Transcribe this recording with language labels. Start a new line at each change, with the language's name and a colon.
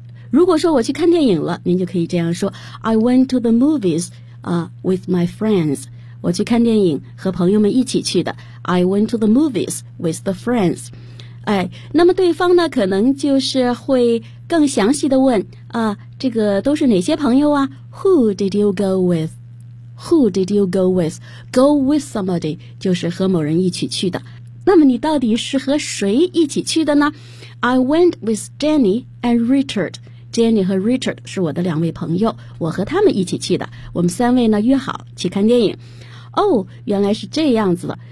Chinese: 如果说我去看电影了，您就可以这样说
English: I went to the movies、with my friends.
Chinese: 我去看电影和朋友们一起去的
English: I went to the movies with the friends.
Chinese: 哎，那么对方呢可能就是会更详细的问啊，这个都是哪些朋友啊？
English: Who did you go withWho did you go with? Go with somebody
Chinese: 就是和某人一起去的。那么你到底是和谁一起去的呢？
English: I went with Jenny and Richard.
Chinese: Jenny 和 Richard 是我的两位朋友，我和他们一起去的。我们三位呢约好去看电影。哦，原来是这样子的。